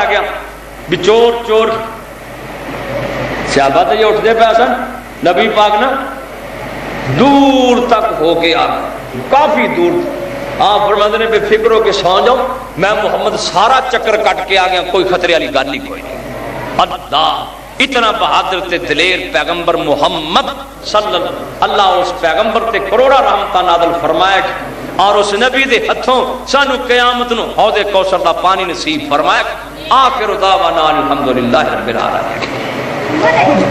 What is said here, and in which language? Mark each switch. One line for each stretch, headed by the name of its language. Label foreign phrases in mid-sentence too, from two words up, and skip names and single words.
Punjabi: گیا بھی چور چور صحابہ تے یہ اٹھ دے پہ سن نبی پاک نا دور تک ہو کے آ کافی دور آپ فرماتے نے بے فکر ہو کے سو جاؤ میں محمد سارا چکر کٹ کے آ گیا کوئی خطرے والی گل ہی کوئی نہیں اللہ اتنا بہادر تے دلیر پیغمبر محمد
Arabic: صلی اللہ
Punjabi: اس پیغمبر تے کروڑا رحمتہ نازل فرمایا اور اس نبی دے ہتھوں سانو قیامت نو حوض کوثر دا پانی نصیب فرمایا
Arabic: آخر دعوانا الحمدللہ رب العالمین